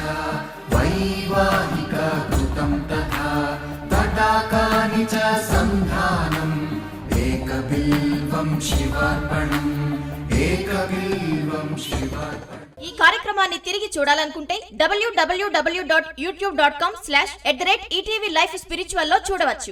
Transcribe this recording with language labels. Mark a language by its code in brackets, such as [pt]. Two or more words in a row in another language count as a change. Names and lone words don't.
[sa] वैवाहिका कृतं तथा तटाकानि च सन्धानम् एकबिल्वं शिवार्पणम् एकबिल्वं शिवार्पणम्. [te] ఈ కార్యక్రమాన్ని తిరిగి చూడాలనుకుంటే www.youtube.com/@ETV Life Spiritual లో చూడవచ్చు.